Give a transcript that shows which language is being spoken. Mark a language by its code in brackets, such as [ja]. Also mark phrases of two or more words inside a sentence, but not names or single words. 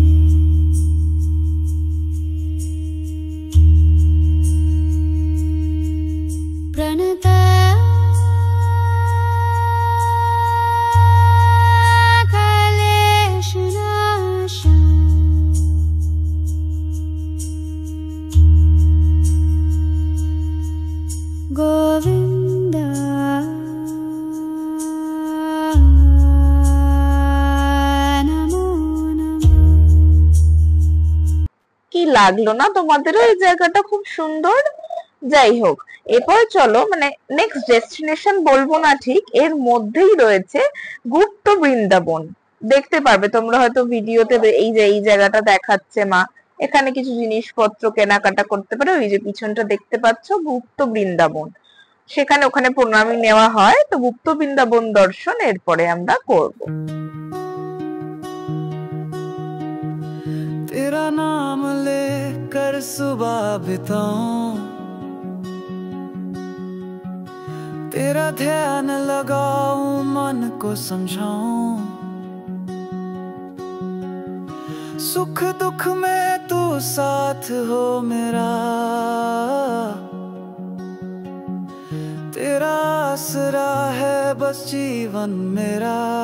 [sa] प्रणत क्लेशनाश गोविन्द [bn] কি লাগলো না তোমাদেরও এই জায়গাটা খুব সুন্দর? যাই হোক, এরপর চলো মানে [en] next destination [bn] বলবো না ঠিক, এর মধ্যেই রয়েছে গুপ্ত বৃন্দাবন। দেখতে পারবে তোমরা হয়তো ভিডিওতে, এই যে এই জায়গাটা দেখাচ্ছে মা, এখানে কিছু জিনিসপত্র কেনাকাটা করতে পারো। ওই যে পিছনটা দেখতে পাচ্ছ গুপ্ত বৃন্দাবন, সেখানে ওখানে প্রণামী নেওয়া হয়। তো গুপ্ত বৃন্দাবন দর্শন এরপরে আমরা করব। [hi] तेरा नाम लेकर सुबह बिताऊं, तेरा ध्यान लगाऊं, मन को समझाऊं, सुख दुख में तू साथ हो मेरा, तेरा आसरा है बस जीवन मेरा।